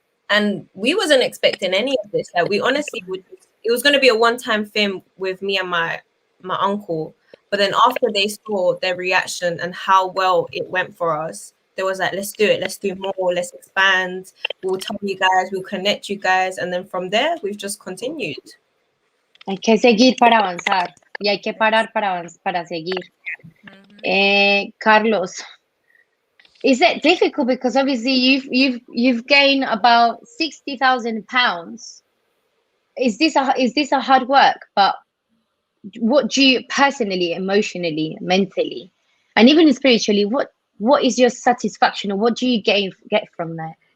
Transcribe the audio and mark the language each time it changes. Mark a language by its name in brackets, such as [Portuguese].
[English] And we wasn't expecting any of this. Like we honestly it was going to be a one-time thing with me and my uncle. But then after they saw their reaction and how well it went for us, they was like, let's do it. Let's do more. Let's expand. We'll tell you guys. We'll connect you guys. And then from there, we've just continued. [Spanish] Hay que seguir para avanzar y hay que parar para seguir. [English] Carlos, is it difficult because obviously you've gained about 60,000 pounds? Is this a hard work? But what do you personally, emotionally, mentally, and even spiritually, what is your satisfaction, or what do you get from that?